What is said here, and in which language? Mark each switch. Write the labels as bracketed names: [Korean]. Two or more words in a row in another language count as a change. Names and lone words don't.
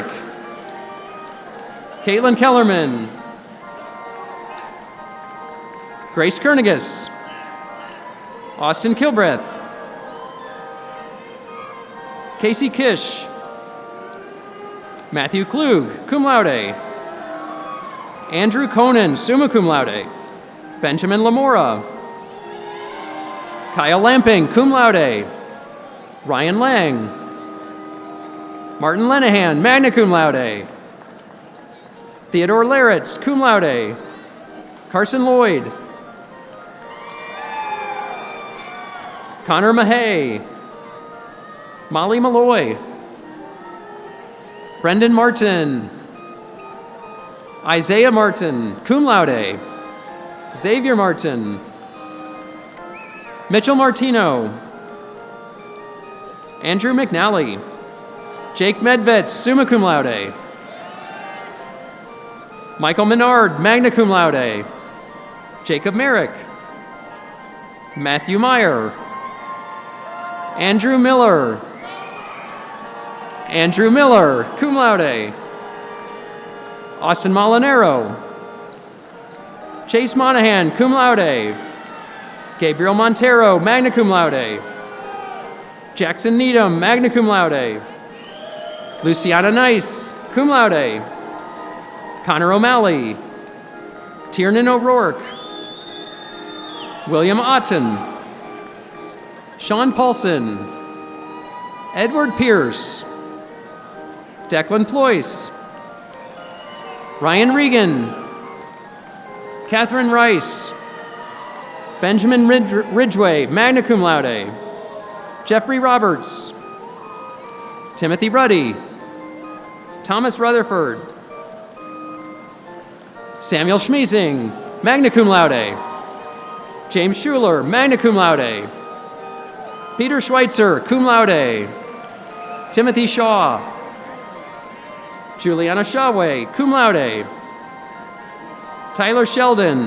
[English] Caitlin Kellerman. Grace Kernigas. Austin Kilbreth. Casey Kish. Matthew Klug, [Latin] cum laude. [English] Andrew Conan, [Latin] summa cum laude. [English] Benjamin Lamora. Kyle Lamping, [Latin] cum laude. [English] Ryan Lang. Martin Lenahan, [Latin] magna cum laude. [English] Theodore Laritz, [Latin] cum laude. [English] Carson Lloyd. Connor Mahay. Molly Malloy. Brendan Martin. Isaiah Martin, [Latin] cum laude. [English] Xavier Martin. Mitchell Martino. Andrew McNally. Jake Medvets, [Latin] summa cum laude. [English] Michael Menard, [Latin] magna cum laude. [English] Jacob Merrick. Matthew Meyer. Andrew Miller. Andrew Miller, [Latin] cum laude. [English] Austin Molinaro. Chase Monahan, [Latin] cum laude. [English] Gabriel Montero, [Latin] magna cum laude. [English] Jackson Needham, [Latin] magna cum laude. [English] Luciana Nice, [Latin] cum laude. [English] Connor O'Malley. Tiernan O'Rourke. William Otten. Sean Paulson. Edward Pierce. Declan Ployce. Ryan Regan. Catherine Rice. Benjamin Ridgway, [Latin] magna cum laude. [English] Jeffrey Roberts. Timothy Ruddy. Thomas Rutherford. Samuel Schmiesing, [Latin] magna cum laude. [English] James Schuler, [Latin] magna cum laude. [English] Peter Schweitzer, [Latin] cum laude. [English] Timothy Shaw. Juliana Shawway, [Latin] cum laude. [English] Tyler Sheldon.